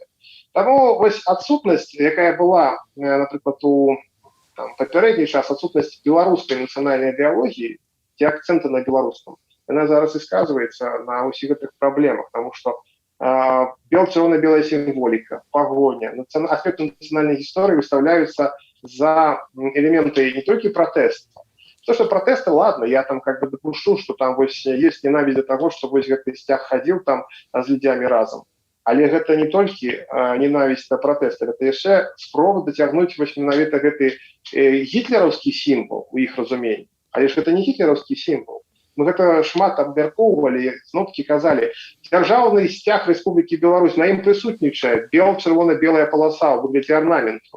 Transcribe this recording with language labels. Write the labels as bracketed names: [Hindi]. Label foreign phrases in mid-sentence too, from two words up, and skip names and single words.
[Belarusian] Таму вось адсутнасць, якая была, напрыклад, у папярэдні час, адсутнасць беларускай нацыянальнай ідэалогіі ці акцэнта на беларускам, яна зараз і сказваецца на ўсіх гэтых праблемах, таму што чырвона-белая сімволіка, пагоня, аспекты нацыянальнай гісторыі выстаўляюцца за элементы не толькі пратэста. [Russian] То, что протесты, ладно, я там как бы допущу, что там вось есть ненависть до того, что [Belarusian] вось гэты сцяг [Russian] ходил там [Belarusian] з людзямі разом. Але гэта не толькі [Russian] ненависть до протеста, [Belarusian] гэта яшчэ спроба дацягнуць вось менавіта гэты гітлераўскі сімвол у іх разуменні. Але ж гэта не гітлераўскі сімвол. Мы гэта шмат абмяркоўвалі, зноў-такі казалі, дзяржаўны сцяг Рэспублікі Беларусь, на ім прысутнічае чырвона-белая паласа ў выглядзе арнаменту.